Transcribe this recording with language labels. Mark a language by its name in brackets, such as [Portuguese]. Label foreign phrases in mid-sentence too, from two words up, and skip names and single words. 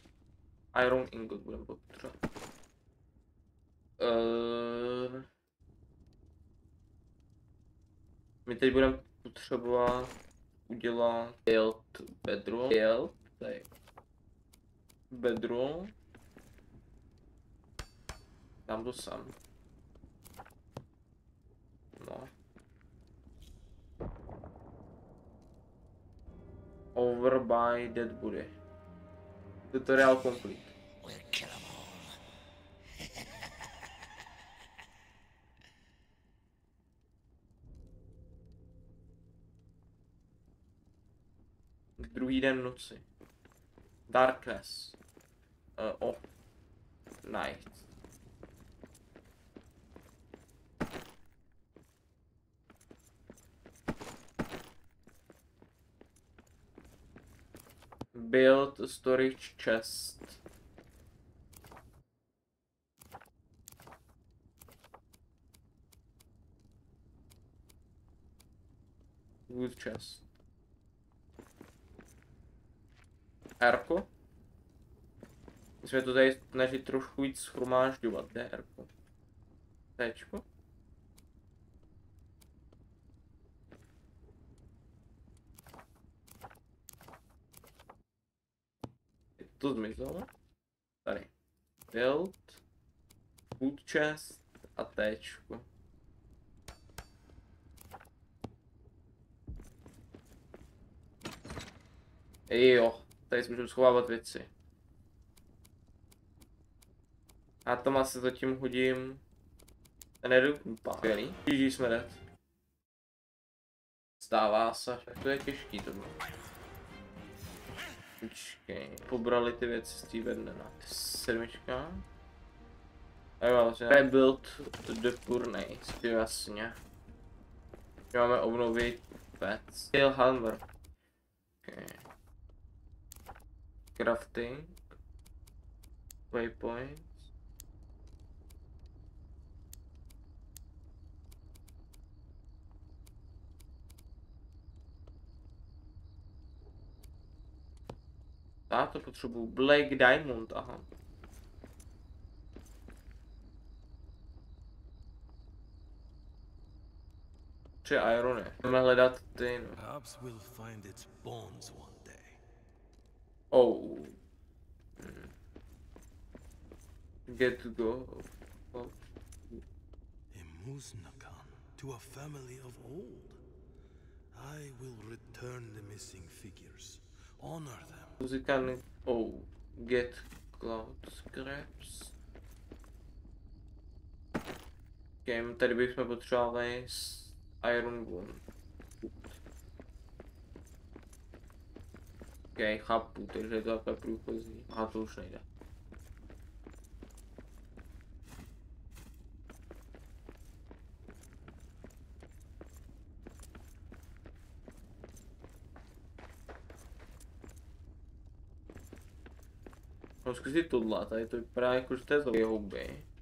[English] Iron ingot [Czech] budeme potřebovat. My teď budeme potřebovat udělat [English] build bedroll. [Czech] Tady. Bedroll. Dám to sem. No. [English] Over by dead body. Tutorial complete. [Czech] Druhý den noci. [English] Darkness. Night. Build a storage chest. Wood chest. [Czech] Erko? Musíme to tady snažit trošku víc shromážďovat, ne Erko? Téčko? To zmizelo. Tady. [English] Build. Food chest [Czech] a téčko. Jo, tady si můžu schovávat věci. A tam asi zatím hodím energy skvělý. Žíží jsme dead. Stává se, to je těžký to bylo. Počkej, pobrali ty věci z té Verdena. 7. A jo, vlastně [English] rebuild the furnace, [Czech] jasně. Máme obnovit pets. [English] Steel hammer. Okay. Crafting. [Czech] Waypoints. Já to potřebuju. Black Diamond, aha. Tři irony. Budeme hledat ty, no. [English] Oh. Get go. Emusnakan, to a family of old. I will return the missing figures. Honor them. Muzikální. Oh. Get cloud scraps. [Czech] Tady bychom potřebovali [English] Iron Gun. [Czech] Ok, chápu, takže je to takhle průchozí. Aha, to už nejde. No zkusit tohle, tady to vypadá jako, že to je za houby.